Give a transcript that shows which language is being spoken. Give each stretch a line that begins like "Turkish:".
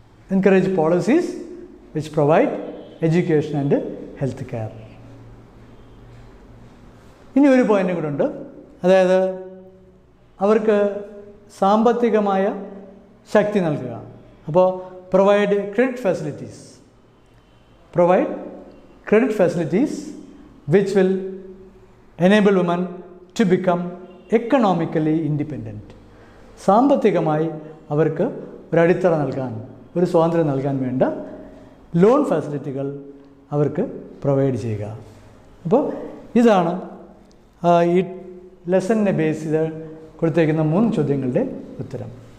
English: Encourage policies which provide education and health care.
Malayalam: ഇനി ഒരു പോയിൻ്റും കൂടെ ഉണ്ട്. അതായത് അവർക്ക് സാമ്പത്തികമായ ശക്തി നൽകുക. അപ്പോൾ
English: Provide credit facilities provide credit facilities which will enable women to become economically independent.
Malayalam: സാമ്പത്തികമായി അവർക്ക് ഒരു അടിത്തറ നൽകാൻ, ഒരു സ്വാതന്ത്ര്യം നൽകാൻ വേണ്ട ലോൺ ഫെസിലിറ്റികൾ അവർക്ക് പ്രൊവൈഡ് ചെയ്യുക. അപ്പോൾ ഇതാണ് ഈ ലെസണിനെ ബേസ് ചെയ്ത് കൊടുത്തേക്കുന്ന 3 ചോദ്യങ്ങളുടെ ഉത്തരം.